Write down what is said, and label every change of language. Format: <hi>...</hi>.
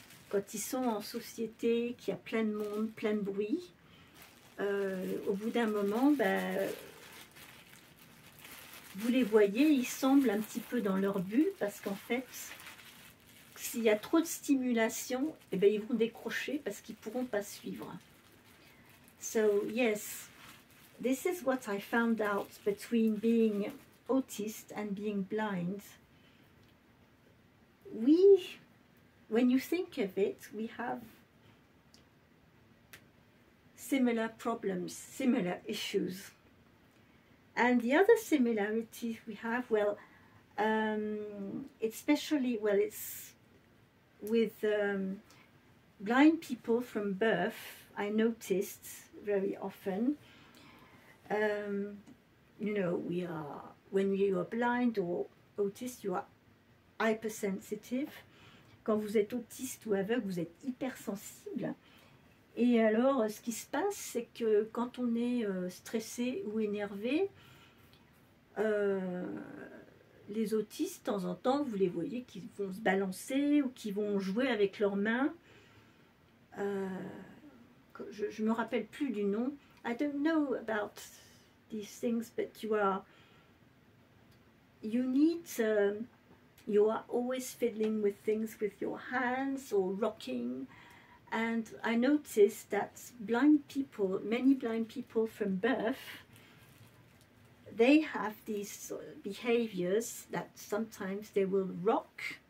<fr>Quand ils sont en société, qu'il y a plein de monde, plein de bruit, au bout d'un moment, ben, vous les voyez, ils semblent un petit peu dans leur bulle, parce qu'en fait, s'il y a trop de stimulation, eh ben, ils vont décrocher parce qu'ils ne pourront pas suivre.</fr> <en>So, yes, this is what I found out between being autist and being blind. When you think of it, we have similar problems, similar issues. And the other similarity we have, well, especially, well, it's with blind people from birth. I noticed very often, you know, when you are blind or autist, you are hypersensitive.</en> <fr>Quand vous êtes autiste ou aveugle, vous êtes hypersensible. Et alors, ce qui se passe, c'est que quand on est stressé ou énervé, les autistes, de temps en temps, vous les voyez qui vont se balancer ou qui vont jouer avec leurs mains. Je ne me rappelle plus du nom.</fr> <en>I don't know about these things, but you are always fiddling with things with your hands or rocking. And I noticed that many blind people from birth, they have these behaviors that sometimes they will rock,</en>